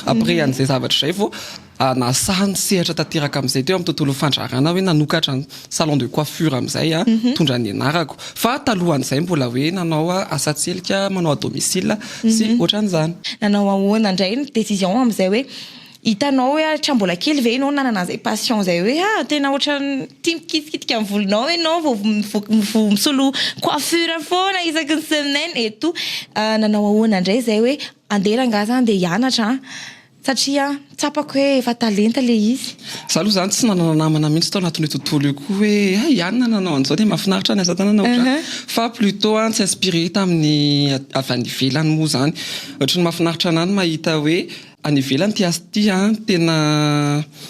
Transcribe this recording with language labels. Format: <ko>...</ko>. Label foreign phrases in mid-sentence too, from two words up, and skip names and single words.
<mg>Après an'izay zavatra zay vao nasahany sehatra tanteraka amin'izay teo amin'ny tontolo fandrarana hoe nanokatra ny</mg> <fr>salon de coiffure</fr> <mg>amin'izay tondra ny anarako fa talohan'izay mbola hoe nanao asatselika manao</mg> <fr>à domicile</fr> <mg>sy ohatran'izany. Nanao ahoana indray ny décision amin'izay hoe hitanao hoe hatrany mbola kely ve ianao nanana zay passion zay hoe tena ohatrany tia mikitikitika amin'ny volonao ianao vao misolo coiffure foana isaky ny</mg> <fr>semaine et tout</fr> <mg>nanao ahoana indray zay hoe andeha rangahy zany de hianatra satria tsapako hoe efa talenta le izy. Za aloha zany tsy nanana namana mihitsy tao anatin'io tontolo io koa hoe ianona nanao an'izao de mahafinaritra ny asa tanana ohatran fa plutôt tsy inspiré tamin'ny avy any ivelany moa zany ohatran'ny mahafinaritra anany mahita hoe any ivelany ty asa ty tena</mg>